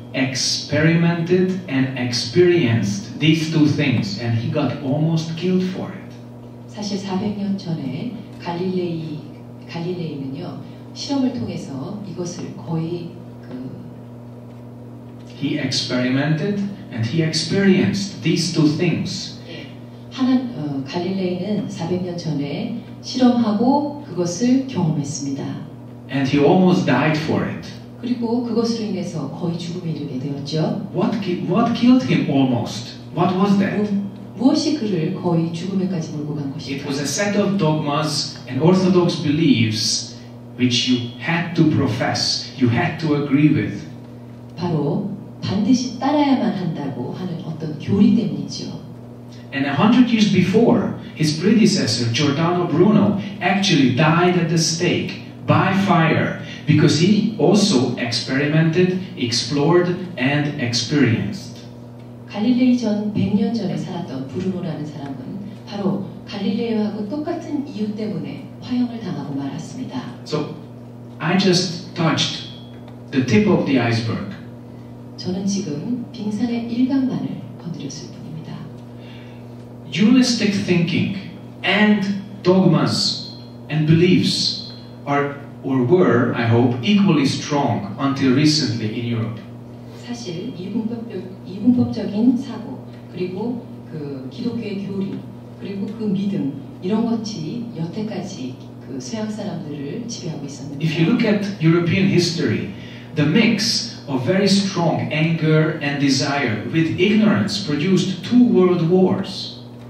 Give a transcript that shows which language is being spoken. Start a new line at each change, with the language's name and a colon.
English: experimented and experienced these two things, and he got almost killed for it.
Korean: 사실 400년 전에 갈릴레이는요 실험을 통해서 이것을 거의
English: He experimented and he experienced these two things.
Korean: 갈릴레이는 400년 전에 실험하고 그것을 경험했습니다.
English: And he almost died for it.
Korean: 그리고 그것으로 인해서 거의 죽음에 이르게 되었죠.
English: What killed him almost? What was that?
Korean: 무엇이 그를 거의 죽음에까지 몰고 간
English: It
Korean: 것일까요?
English: was a set of dogmas and orthodox beliefs which you had to profess, you had to agree with.
Korean: 바로 반드시 따라야만 한다고 하는 어떤 교리 때문이죠.
English: And 100 years before, his predecessor, Giordano Bruno, actually died at the stake by fire because he also experimented, explored, and experienced.
Korean: 갈릴레이 전 100년 전에 살았던 브루노라는 사람은 바로 갈릴레이하고 똑같은 이유 때문에 화형을 당하고 말았습니다.
English: So, I just touched the tip of the iceberg.
Korean: 저는 지금 빙산의 일각만을 건드렸을 뿐입니다.
English: Dualistic thinking and dogmas and beliefs are or were, I hope, equally strong until recently in Europe.
Korean: 사실 이분법적인 사고 그리고 그 기독교의 교리 그리고 그 믿음 이런 것이 여태까지 그 서양 사람들을 지배하고 있었는데.
English: If you look at European history, the mix of very strong anger and desire with ignorance produced two world wars.